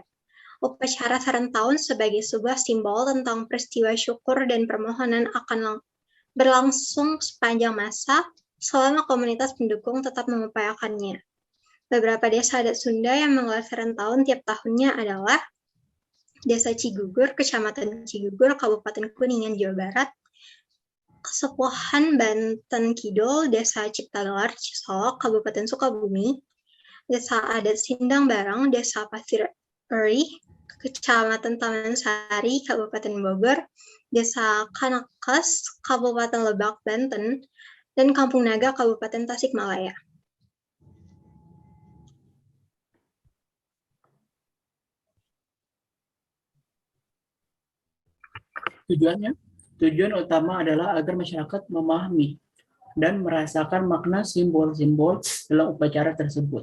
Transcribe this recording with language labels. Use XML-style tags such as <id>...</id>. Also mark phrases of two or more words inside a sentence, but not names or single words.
<id>Upacara serentahun sebagai sebuah simbol tentang peristiwa syukur dan permohonan akan berlangsung sepanjang masa selama komunitas pendukung tetap mengupayakannya. Beberapa desa adat Sunda yang menggelar serentahun tiap tahunnya adalah Desa Cigugur, Kecamatan Cigugur, Kabupaten Kuningan, Jawa Barat, Kesepuhan Banten Kidul, Desa Ciptagelar, Cisolok, Kabupaten Sukabumi, Desa Adat Sindang Barang, Desa Pasir Eri, Kecamatan Taman Sari, Kabupaten Bogor, Desa Kanekes, Kabupaten Lebak, Banten, dan Kampung Naga, Kabupaten Tasikmalaya. Tujuan utama adalah agar masyarakat memahami dan merasakan makna simbol-simbol dalam upacara tersebut.</id>